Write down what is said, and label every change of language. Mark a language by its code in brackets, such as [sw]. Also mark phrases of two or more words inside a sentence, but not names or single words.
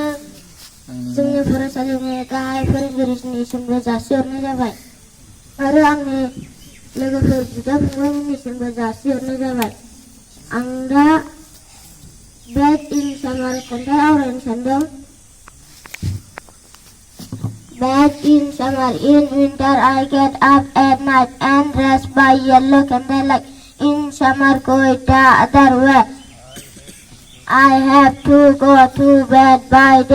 [brx] जोंनि फरायसालिनि गाहाय फोरोंगिरिनिसिमबो जासिहरनाय जाबाय आरो आंनि लोगोफोर बिदा फंबायमोननिसिमबो जासिहरनाय जाबाय। आं दा बेड इन सामार खन्थाइ आवरायनो सानदों। [en] Back in summer, in winter I get up at night and dress by yellow candlelight. In summer go the other way. I have to go to bed by day.